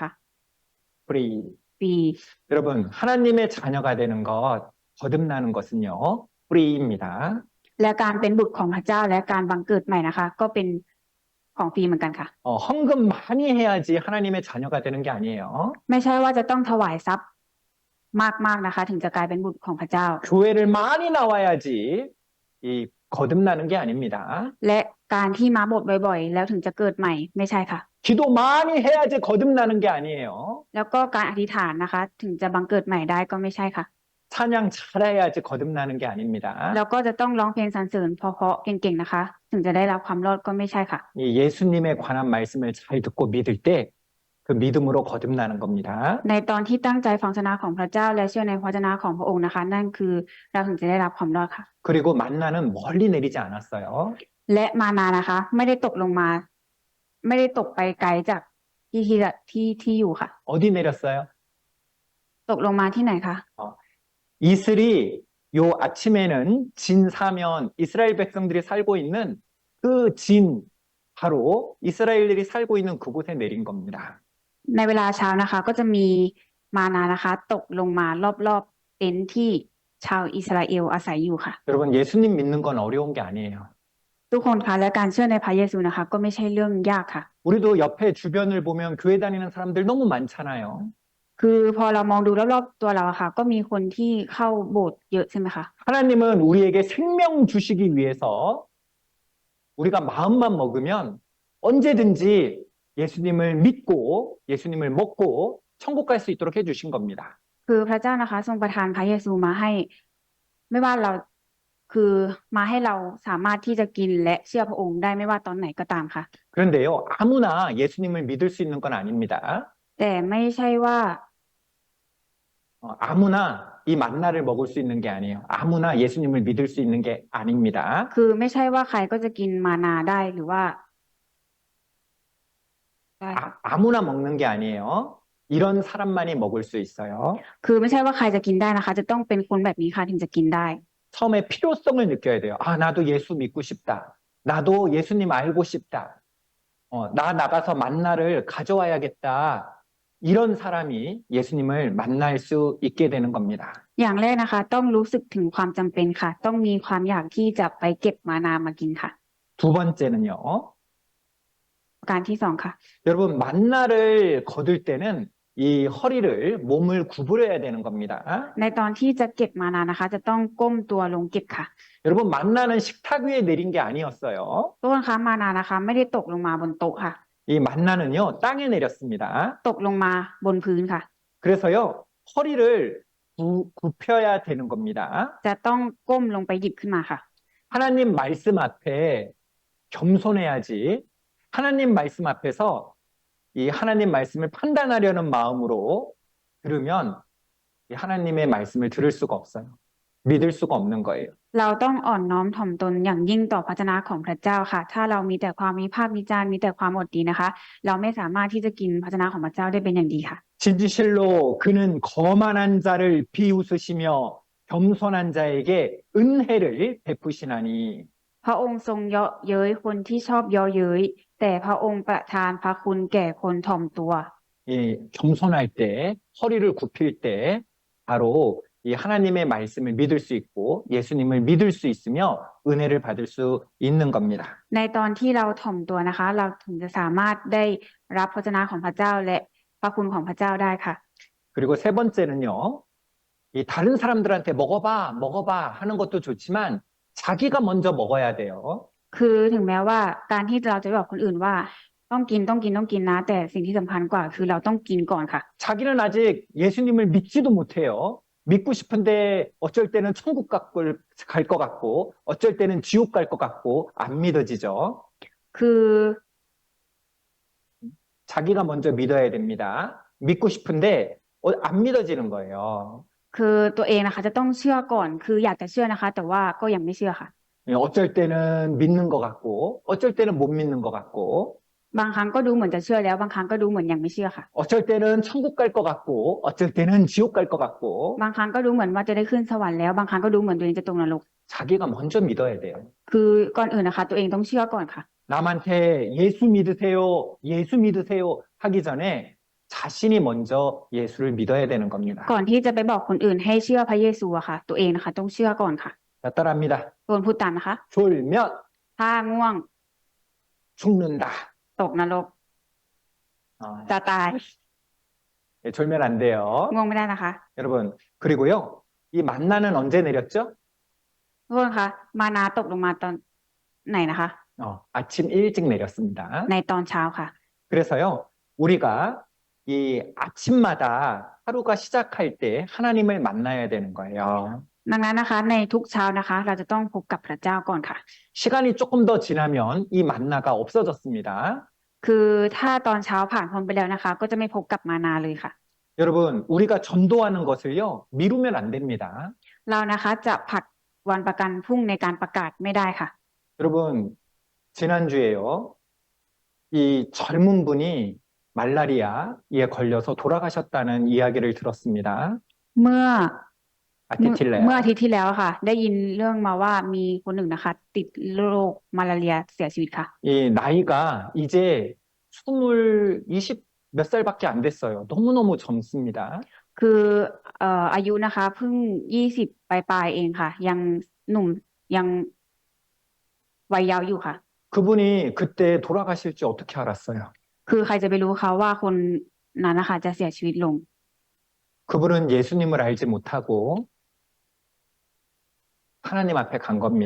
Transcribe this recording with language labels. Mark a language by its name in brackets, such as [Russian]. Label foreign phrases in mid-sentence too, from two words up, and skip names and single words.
[Korean] 프리. [Thai] ฟรี [Korean] 여러분 하나님의 자녀가 되는 것 거듭나는 것은요 프리입니다. [Thai] และการเป็นบุตรของพระเจ้าและการบังเกิดใหม่นะคะ ก็เป็นของฟรีเหมือนกันค่ะ [Korean] 헌금 많이 해야지 하나님의 자녀가 되는 게 아니에요. [Thai] ไม่ใช่ว่าจะต้องถวายทรัพย์มากๆนะคะ ถึงจะกลายเป็นบุตรของพระเจ้า [Korean] 교회를 많이 나와야지 이 거듭나는 게 아닙니다. [Thai] และการที่มาโบสถ์บ่อยๆ แล้วถึงจะเกิดใหม่ไม่ใช่ค่ะ [Korean] 기도 많이 해야지 거듭나는 게 아니에요. [Thai] แล้วก็การอธิษฐานนะคะ ถึงจะบังเกิดใหม่ได้ก็ไม่ใช่ค่ะ [Korean] 찬양 잘해야지 거듭나는 게 아닙니다. [Thai] แล้วก็จะต้องร้องเพลงสรรเสริญเพราะๆเก่งๆนะคะ ถึงจะได้รับความรอดก็ไม่ใช่ค่ะ [Korean] 이 예수님에 관한 말씀을 잘 듣고 믿을 때 그 믿음으로 거듭나는 겁니다. [Thai] ในตอนที่ตั้งใจฟังพระวจนะของพระเจ้าและเชื่อในพระวจนะของพระองค์นะคะ นั่นคือเราถึงจะได้รับความรอดค่ะ [Korean] 그리고 만나는 멀리 내리지 않았어요. [Thai] และมานานะคะ ไม่ได้ตกลงมา ไม่ได้ตกไปไกลจากที่อยู่ค่ะ [Korean] 어디 내렸어요? [Thai] ตกลงมาที่ไหนคะ [Korean] 이슬이 요 아침에는 진 사면 이스라엘 백성들이 살고 있는 그 진 바로 이스라엘들이 살고 있는 그곳에 내린 겁니다. [Thai] ในเวลาเช้านะคะก็จะมีมานานะคะตกลงมารอบๆเต็นท์ที่ชาวอิสราเอลอาศัยอยู่ค่ะ [Korean] 여러분, 예수님 믿는 건 어려운 게 아니에요. [Thai] ทุกคนคะและการเชื่อในพระเยซูนะคะก็ไม่ใช่เรื่องยากค่ะ [Korean] 우리도 옆에 주변을 보면 교회 다니는 사람들 너무 많잖아요. [Thai] คือพอเรามองดูรอบๆตัวเราอะค่ะก็มีคนที่เข้าโบสถ์เยอะใช่ไหมคะ [Korean] 하나님은 우리에게 생명 주시기 위해서 우리가 마음만 먹으면 언제든지 예수님을 믿고 예수님을 먹고 천국 갈 수 있도록 해주신 겁니다. [Thai] คือพระเจ้านะคะทรงประทานพระเยซูมาให้ ไม่ว่าเราคือมาให้เราสามารถที่จะกินและเชื่อพระองค์ได้ไม่ว่าตอนไหนก็ตามค่ะ [Korean] 그런데요, 아무나 예수님을 믿을 수 있는 건 아닙니다. [Thai] แต่ไม่ใช่ว่า [Korean] 아무나 이 만나를 먹을 수 있는 게 아니에요. 아무나 예수님을 믿을 수 있는 게 아닙니다. [Thai] คือไม่ใช่ว่าใครก็จะกินมานาได้หรือว่าได้ค่ะ [Korean] 아무나 먹는 게 아니에요. 이런 사람만이 먹을 수 있어요. [Thai] คือไม่ใช่ว่าใครจะกินได้นะคะ จะต้องเป็นคนแบบนี้ค่ะถึงจะกินได้ [Korean] 처음에 필요성을 느껴야 돼요. 아, 나도 예수 믿고 싶다. 나도 예수님 알고 싶다. 나 나가서 만나를 가져와야겠다. 이런 사람이 예수님을 만날 수 있게 되는 겁니다. [Thai] อย่างแรกนะคะ ต้องรู้สึกถึงความจำเป็นค่ะ ต้องมีความอยากที่จะไปเก็บมานามากินค่ะ [Korean] 두 번째는요. [Thai] การที่สองค่ะ [Korean] 여러분, 만나를 거둘 때는 이 허리를, 몸을 구부려야 되는 겁니다. [Thai] ในตอนที่จะเก็บมานานะคะ จะต้องก้มตัวลงเก็บค่ะ [Korean] 여러분, 만나는 식탁 위에 내린 게 아니었어요. [Thai] ทุกคนคะมานานะคะ ไม่ได้ตกลงมาบนโต๊ะค่ะ [Korean] 이 만나는요, 땅에 내렸습니다. [Thai] ตกลงมาบนพื้นค่ะ [Korean] 그래서요, 허리를 굽혀야 되는 겁니다. [Thai] จะต้องก้มลงไปหยิบขึ้นมาค่ะ [Korean] 하나님 말씀 앞에 겸손해야지. 하나님 말씀 앞에서 이 하나님 말씀을 판단하려는 마음으로 들으면 이 하나님의 말씀을 들을 수가 없어요. 믿을 수가 없는 거예요. [Thai] เราต้องอ่อนน้อมถ่อมตนอย่างยิ่งต่อพระวจนะของพระเจ้าค่ะ ถ้าเรามีแต่ความวิพากษ์วิจารณ์มีแต่ความอดดีนะคะ เราไม่สามารถที่จะกินพระวจนะของพระเจ้าได้เป็นอย่างดีค่ะ [Korean] 진실로 그는 거만한 자를 비웃으시며 겸손한 자에게 은혜를 베푸시나니. [Thai] พระองค์ทรงเยาะเย้ยคนที่ชอบเยาะเย้ยแต่พระองค์ประทานพระคุณแก่คนถ่อมตัว [Korean] 이 겸손할 때, 허리를 굽힐 때 바로 이 하나님의 말씀을 믿을 수 있고 예수님을 믿을 수 있으며 은혜를 받을 수 있는 겁니다. [Thai] ในตอนที่เราถ่อมตัวนะคะ เราถึงจะสามารถได้รับพระวจนะของพระเจ้าและพระคุณของพระเจ้าได้ค่ะ [Korean] 그리고 세 번째는요. 이 다른 사람들한테 먹어봐 하는 것도 좋지만 자기가 먼저 먹어야 돼요. [Thai] คือถึงแม้ว่าการที่เราจะบอกคนอื่นว่าต้องกินนะ แต่สิ่งที่สำคัญกว่าคือเราต้องกินก่อนค่ะ [Korean] 자기는 아직 예수님을 믿지도 못해요. 믿고 싶은데 어쩔 때는 천국 갈 것 같고 어쩔 때는 지옥 갈 것 같고 안 믿어지죠. [Thai] คือ [Korean] 자기가 먼저 믿어야 됩니다. 믿고 싶은데 안 믿어지는 거예요. [Thai] คือตัวเองนะคะจะต้องเชื่อก่อน คืออยากจะเชื่อนะคะ แต่ว่าก็ยังไม่เชื่อค่ะ [Korean] 어쩔 때는 믿는 것 같고 어쩔 때는 못 믿는 것 같고 [Thai] บางครั้งก็ดูเหมือนจะเชื่อแล้ว บางครั้งก็ดูเหมือนยังไม่เชื่อค่ะ [Korean] 어쩔 때는 천국 갈 것 같고 어쩔 때는 지옥 갈 것 같고 [Thai] บางครั้งก็ดูเหมือนว่าจะได้ขึ้นสวรรค์แล้ว บางครั้งก็ดูเหมือนตัวเองจะตกนรก [Korean] 자기가 먼저 믿어야 돼요. [Thai] คือก่อนอื่นนะคะ ตัวเองต้องเชื่อก่อนค่ะ [Korean] 남한테 예수 믿으세요 하기 전에 자신이 먼저 예수를 믿어야 되는 겁니다. [Thai] ก่อนที่จะไปบอกคนอื่นให้เชื่อพระเยซูอะค่ะ ตัวเองนะคะต้องเชื่อก่อนค่ะ [Korean] 자, 따라합니다. [Thai] ตัวพูดตามนะคะ [Korean] 졸면 [Thai] ถ้าง่วง [Korean] 죽는다. [Thai] ตกนรก 어, จะตาย [Korean] 예, 졸면 안 돼요. [Thai] ง่วงไม่ได้นะคะ [Korean] 여러분, 그리고요. 이 만나는 언제 내렸죠? [Thai] ทุกคนคะมานาตกลงมาตอนไหนนะคะ [Korean] 아침 일찍 내렸습니다. [Thai] ในตอนเช้าค่ะ [Korean] 그래서요. 우리가 이 아침마다 하루가 시작할 때 하나님을 만나야 되는 거예요. [Thai] ดังนั้นนะคะ ในทุกเช้านะคะ เราจะต้องพบกับพระเจ้าก่อนค่ะ [Korean] 시간이 조금 더 지나면 이 만나가 없어졌습니다. [Thai] คือถ้าตอนเช้าผ่านพ้นไปแล้วนะคะ ก็จะไม่พบกับมานาเลยค่ะ [Korean] 여러분, 우리가 전도하는 것을요. 미루면 안 됩니다. [Thai] เรานะคะจะผลัดวันประกันพรุ่งในการประกาศไม่ได้ค่ะ [Korean] 여러분, 지난주에요. 이 젊은 분이 말라리아에 걸려서 돌아가셨다는 이야기를 들었습니다. [Thai] เมื่อเมื่อ 아티틸레요. อาทิตย์ที่แล้วค่ะ ได้ยินเรื่องมาว่ามีคนหนึ่งนะคะ ติดโรคมาลาเรียเสียชีวิตค่ะ [Korean] 이 나이가 이제 20몇 살밖에 안 됐어요. 너무너무 젊습니다. [Thai] คืออายุนะคะเพิ่ง20ปลายๆเองค่ะ ยังหนุ่มยังวัยเยาว์อยู่ค่ะ [Korean] 그분이 그때 돌아가실 줄 어떻게 알았어요? [Thai] คือใครจะไปรู้เขาว่าคนนั้นนะคะจะเสียชีวิตลง [Korean] 그분은 예수님을 알지 못하고 하나님 앞에 간 겁니다.